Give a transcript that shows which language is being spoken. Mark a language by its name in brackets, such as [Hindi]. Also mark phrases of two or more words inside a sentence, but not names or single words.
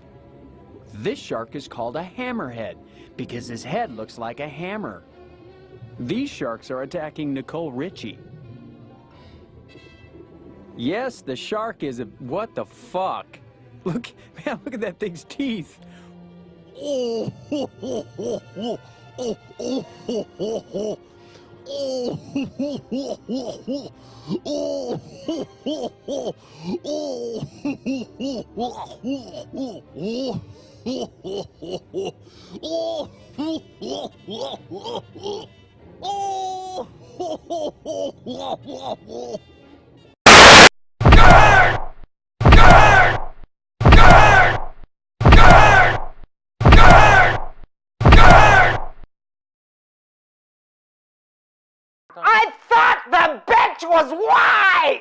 [English] This shark is called a hammerhead because his head looks like a hammer. These sharks are attacking Nicole Richie. Yes, the shark is a... What the fuck? Look, man, look at that thing's teeth. Oh, ho, ho, ho, ho. Oh, oh, ho, ho, ho. Oh, ho, ho, ho, ho. Oh, ho, ho, ho. Oh, ho, ho, ho, ho. Oh, ho, ho, ho. Oh, ho, ho, ho. Oh, ho, ho, ho, ho. I thought the bitch was white!